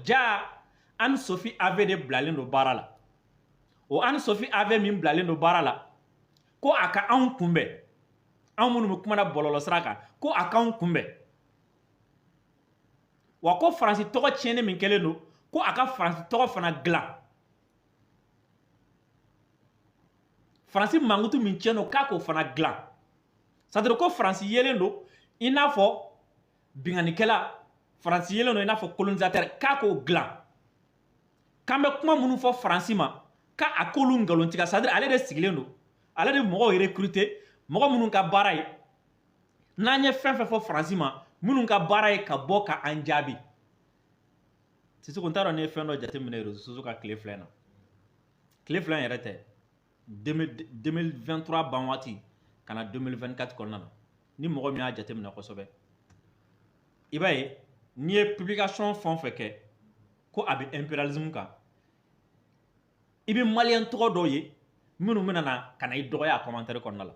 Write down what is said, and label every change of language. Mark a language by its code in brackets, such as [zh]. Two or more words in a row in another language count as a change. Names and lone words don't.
[bm] Ja Anne-Sophie Ave de bilalen don baara la. O Anne-Sophie Ave min bilalen don baara la, ko a ka anw kunbɛn, anw minnu bɛ kumana bɔlɔlɔ sira kan, ko a k'anw kunbɛn. Wa ko faransi tɔgɔ tiɲɛni min kɛlen don, ko a ka faransi tɔgɔ fana dilan. Faransi mankutu min tiɲɛ don k'a k'o fana dilan. [fr] C'est-à-dire [bm] ko faransi yelen don i n'a fɔ binganikɛla, faransi yelen don i n'a fɔ colonisateur, k'a k'o dilan. K'an bɛ kuma minnu fɔ faransi ma, k'a k'olu nkalontigiya, [fr] c'est-à-dire [bm] ale de sigilen don, ale de mɔgɔw recruter, mɔgɔ minnu ka baara ye, n'an ye fɛn fɛn fɔ faransi ma, minnu ka baara ye ka bɔ ka an jaabi. Sisoko n t'a dɔn ne ye fɛn dɔ jateminɛ [fr] réseaux sociaux [bm] ka tile filɛ in na. Tile filɛ in yɛrɛ tɛ, 2023 ban waati ka na 2024 kɔnɔna na, ni mɔgɔ min y'a jateminɛ kosɛbɛ, i b'a ye n'i ye publication fɛn o fɛn kɛ ko a bɛ impérialisme kan, i bɛ maliyɛn tɔgɔ dɔw ye minnu bɛna na ka na i dɔgɔya a commentaire kɔnɔna la.